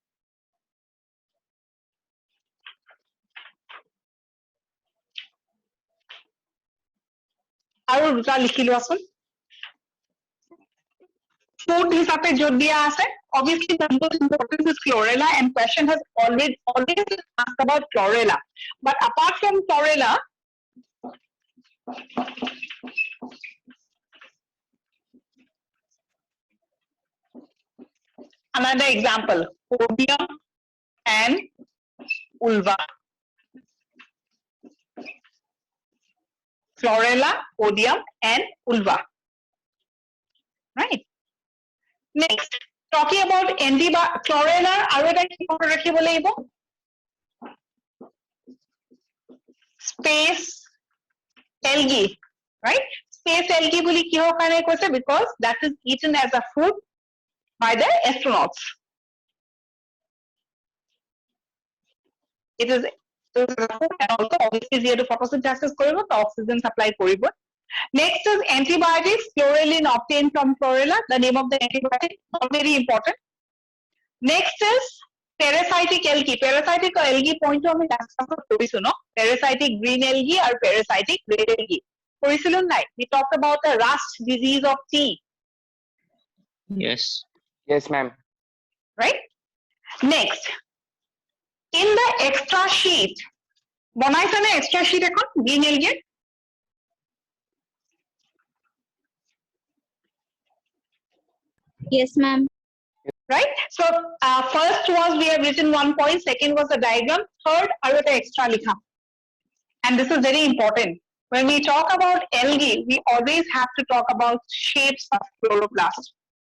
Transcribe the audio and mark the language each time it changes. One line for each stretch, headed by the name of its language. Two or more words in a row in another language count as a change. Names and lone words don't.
Assamese: আৰু দুটা লিখি লওঁচোন food হিচাপে জড দিয়া আছে
English: obviously the most important is chlorella and question has already asked about chlorella but apart from chlorella Another example, odium and ulva. Chlorella, odium and ulva. Right? Next, talking about chlorella,
Assamese: আৰু এটা কি মনত ৰাখিব লাগিব?
English: Space algae, right? Space algae
Assamese: বুলি কিহৰ কাৰণে কৈছে?
English: Because that is eaten as a food by the astronauts. It is and also obviously যিহেতু photosynthesis
Assamese: কৰিব তো
English: oxygen supply কৰিব. Next is antibiotics, chlorelin obtained from chlorella. The name of the antibiotic is very important. Next is parasitic algae. Parasitic algae point আমি last class
Assamese: কৰিছো ন?
English: Parasitic green algae আৰু parasitic red algae.
Assamese: কৰিছিলো নাই?
English: We talked about the rust disease of tea. Yes. Yes, ma'am. Right? Next, in the extra sheet,
Assamese: বনাইছে নে
English: extra sheet
Assamese: এখন
English: green algae? Yes, ma'am. Right? So first was we have written 1 point, second was the diagram, third are the extra likha. And this is very important. When we talk about algae, we always have to talk about shapes of chloroplast.